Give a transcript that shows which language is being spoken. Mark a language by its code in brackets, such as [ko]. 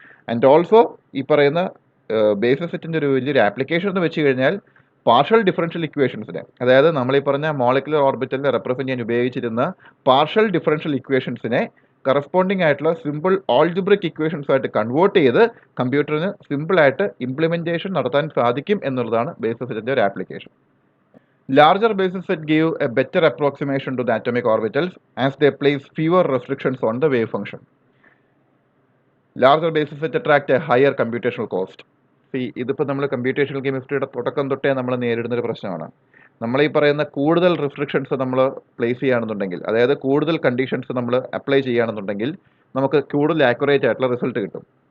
[ml] And also ഈ പറയുന്ന basis സെറ്റിൻ്റെ ഒരു വലിയൊരു ആപ്ലിക്കേഷൻ എന്ന് വെച്ച് കഴിഞ്ഞാൽ പാർഷ്യൽ ഡിഫറൻഷ്യൽ ഇക്വേഷൻസിനെ, അതായത് നമ്മളീ പറഞ്ഞ മോളിക്കുലർ ഓർബിറ്റലിനെ റെപ്രസെൻറ്റ് ചെയ്യാൻ ഉപയോഗിച്ചിരുന്ന പാർഷ്യൽ ഡിഫറൻഷ്യൽ ഇക്വേഷൻസിനെ കറസ്പോണ്ടിങ് ആയിട്ടുള്ള സിമ്പിൾ ആൾജിബ്രിക് ഇക്വേഷൻസ് ആയിട്ട് കൺവേർട്ട് ചെയ്ത് കമ്പ്യൂട്ടറിന് സിമ്പിളായിട്ട് ഇംപ്ലിമെൻറ്റേഷൻ നടത്താൻ സാധിക്കും എന്നുള്ളതാണ് ബേസിസ് സെറ്റിൻ്റെ ഒരു application. [en] Larger basis set give a better approximation to the atomic orbitals as they place fewer restrictions on the wave function. Larger basis set attract a higher computational cost. [ml] ഇതിപ്പോൾ നമ്മൾ computational കെമിസ്ട്രിയുടെ തുടക്കം തൊട്ടേ നമ്മൾ നേരിടുന്നൊരു പ്രശ്നമാണ്. നമ്മൾ ഈ പറയുന്ന കൂടുതൽ റിസ്ട്രിക്ഷൻസ് നമ്മൾ പ്ലേസ് ചെയ്യുകയാണെന്നുണ്ടെങ്കിൽ, അതായത് കൂടുതൽ കണ്ടീഷൻസ് നമ്മൾ അപ്ലൈ ചെയ്യുകയാണെന്നുണ്ടെങ്കിൽ നമുക്ക് കൂടുതൽ ആക്യുറേറ്റ് ആയിട്ടുള്ള റിസൾട്ട് കിട്ടും.